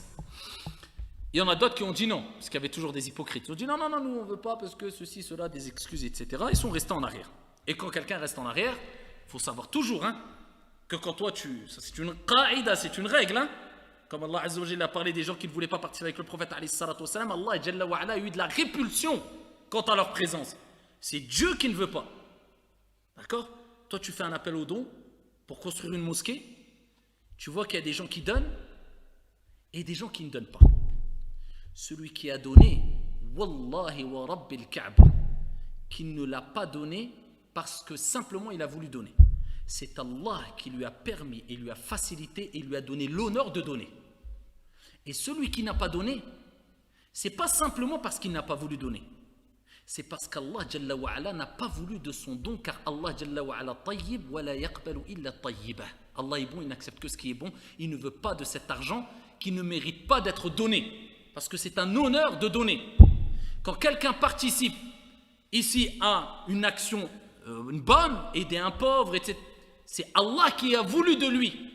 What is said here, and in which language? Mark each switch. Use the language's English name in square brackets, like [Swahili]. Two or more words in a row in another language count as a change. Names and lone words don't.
[French] Il y en a d'autres qui ont dit non, parce qu'il y avait toujours des hypocrites. Ils ont dit non, nous on ne veut pas parce que ceci, cela, des excuses, etc. Ils sont restés en arrière. Et quand quelqu'un reste en arrière, il faut savoir toujours que quand toi ça c'est une qaïda, c'est une règle. Comme [Arabic] الله عز وجل [French] a parlé des gens qui ne voulaient pas partir avec le prophète [Arabic] عليه الصلاة والسلام, الله جل وعلا [French] a eu de la répulsion quant à leur présence. C'est Dieu qui ne veut pas. D'accord? Toi tu fais un appel au don pour construire une mosquée, tu vois qu'il y a des gens qui donnent et des gens qui ne donnent pas. Celui qui a donné, [Arabic] والله ورب الكعبة, [French] qui ne l'a pas donné parce que simplement il a voulu donner. C'est Allah qui lui a permis et lui a facilité et lui a donné l'honneur de donner. Et celui qui n'a pas donné, c'est pas simplement parce qu'il n'a pas voulu donner. C'est parce qu' [Arabic] الله جل وعلا [French] n'a pas voulu de son don, car [Arabic] الله جل وعلا طيب ولا يقبل إلا طيبا. [French] Allah est bon, il n'accepte que ce qui est bon. Il ne veut pas de cet argent qui ne mérite pas d'être donné. Parce que c'est un honneur de donner. Quand quelqu'un participe ici à une action une bonne, aider un pauvre, etc., c'est Allah qui a voulu de lui.